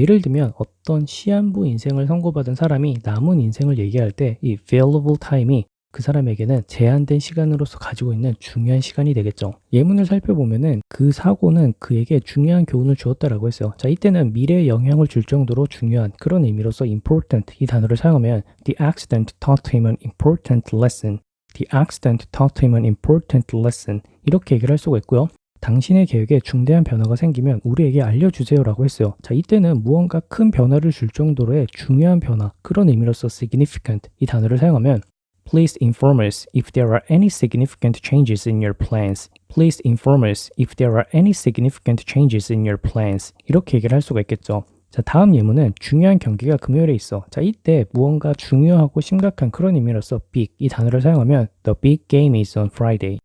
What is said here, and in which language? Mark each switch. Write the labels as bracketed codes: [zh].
[ko] 예를 들면 어떤 시한부 인생을 선고받은 사람이 남은 인생을 얘기할 때 이 valuable time이 그 사람에게는 제한된 시간으로서 가지고 있는 중요한 시간이 되겠죠. 예문을 살펴보면은 그 사고는 그에게 중요한 교훈을 주었다라고 했어요. 자, 이때는 미래에 영향을 줄 정도로 중요한 그런 의미로서 important 이 단어를 사용하면 [en] The accident taught him an important lesson. The accident taught him an important lesson. [ko] 이렇게 얘기를 할 수가 있고요. 당신의 계획에 중대한 변화가 생기면 우리에게 알려주세요 라고 했어요. 자, 이때는 무언가 큰 변화를 줄 정도로의 중요한 변화 그런 의미로서 significant 이 단어를 사용하면 [en] Please inform us if there are any significant changes in your plans. Please inform us if there are any significant changes in your plans. [ko] 이렇게 얘기를 할 수가 있겠죠. 자, 다음 예문은 중요한 경기가 금요일에 있어. 자, 이때 무언가 중요하고 심각한 그런 의미로서 big 이 단어를 사용하면 [en] The big game is on Friday.